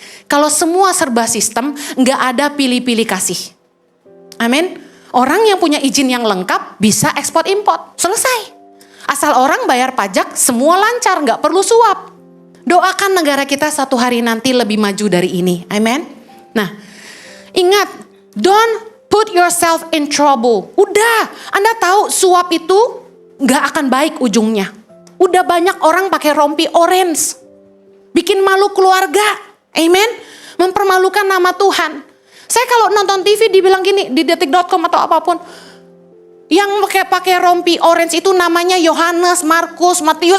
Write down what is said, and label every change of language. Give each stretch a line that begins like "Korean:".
Indonesian: Kalau semua serba sistem, nggak ada pilih-pilih kasih. Amin. Orang yang punya izin yang lengkap bisa ekspor import. Selesai. Asal orang bayar pajak, semua lancar, gak perlu suap. Doakan negara kita satu hari nanti lebih maju dari ini. Amen. Nah, ingat,
English: don't put yourself in trouble.
Indonesian: Udah, Anda tahu suap itu gak akan baik ujungnya. Udah banyak orang pakai rompi orange. Bikin malu keluarga. Amen. Mempermalukan nama Tuhan. Saya kalau nonton TV dibilang gini, di detik.com atau apapun, yang pakai rompi orange itu namanya Yohanes, Markus, Matius.